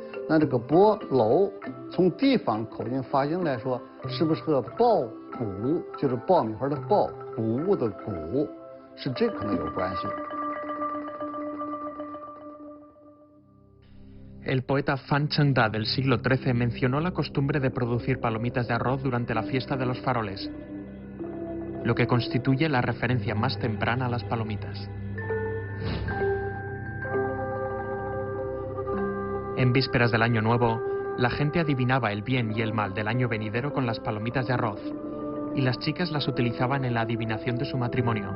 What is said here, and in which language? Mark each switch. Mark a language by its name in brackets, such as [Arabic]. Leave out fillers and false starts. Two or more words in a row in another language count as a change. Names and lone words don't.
[Chinese] 那这个饽醪从地方口音发音来说，是不是和爆谷，就是爆米花的爆，谷物的谷，是这可能有关系。 [Spanish] El poeta Fan Cheng-da del siglo XIII mencionó la costumbre de producir palomitas de arroz durante la fiesta de los faroles, lo que constituye la referencia más temprana a las palomitas. En vísperas del Año Nuevo, la gente adivinaba el bien y el mal del año venidero con las palomitas de arroz, y las chicas las utilizaban en la adivinación de su matrimonio.